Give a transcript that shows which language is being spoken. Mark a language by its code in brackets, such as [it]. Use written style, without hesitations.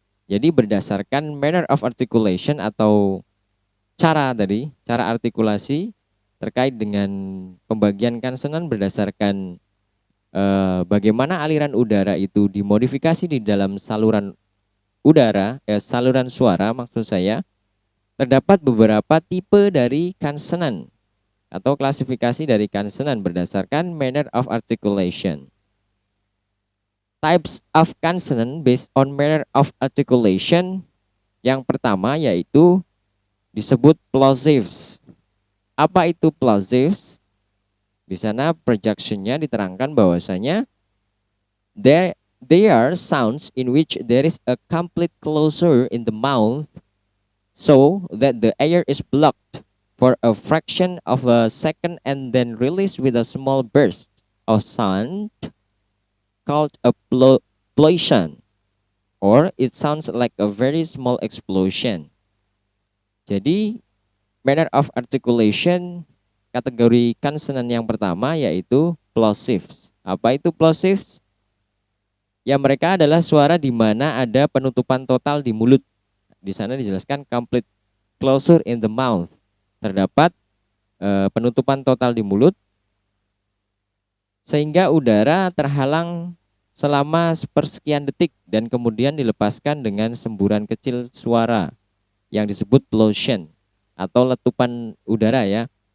[id] Jadi berdasarkan manner of articulation atau cara artikulasi terkait dengan pembagian konsonan berdasarkan bagaimana aliran udara itu dimodifikasi di dalam saluran udara, saluran suara maksud saya, terdapat beberapa tipe dari konsonan atau klasifikasi dari konsonan berdasarkan manner of articulation. [en] Types of consonant based on manner of articulation. [id] Yang pertama yaitu disebut plosives. Apa itu plosives? Di sana projectionnya diterangkan bahwasanya [en] they are sounds in which there is a complete closure in the mouth so that the air is blocked for a fraction of a second and then released with a small burst of sound called a plosion, or it sounds like a very small explosion. [id] Jadi manner of articulation kategori konsonan yang pertama yaitu plosives. Apa itu plosives? Ya, mereka adalah suara di mana ada penutupan total di mulut. Di sana dijelaskan [en] complete closure in the mouth. [id] Terdapat penutupan total di mulut sehingga udara terhalang selama sepersekian detik dan kemudian dilepaskan dengan semburan kecil suara yang disebut plosion atau letupan udara ya.